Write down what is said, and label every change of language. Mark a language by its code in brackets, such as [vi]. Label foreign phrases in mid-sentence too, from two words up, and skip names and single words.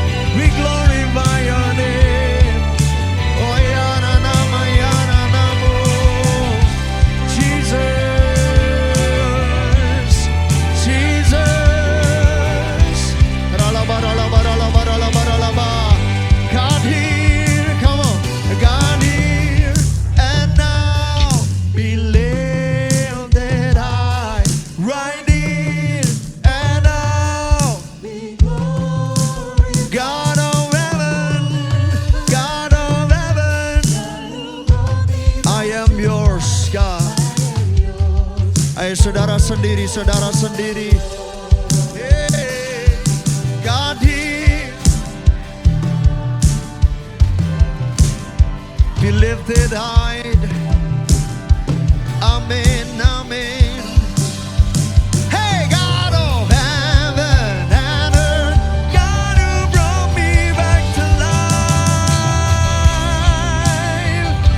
[en] We glorify your name. Oh ya na nama ya na namo. Jesus, Jesus. Ralaba ralaba ralaba ralaba ralaba. God here, come on. God here and now. Be lifted high. Right here and now. God of heaven, God of heaven, I am yours, God. [id] Ayo saudara sendiri, saudara sendiri. [en] Hey, God here, be lifted high. Amen, amen. Hey, God of heaven and earth, God who brought me back to life.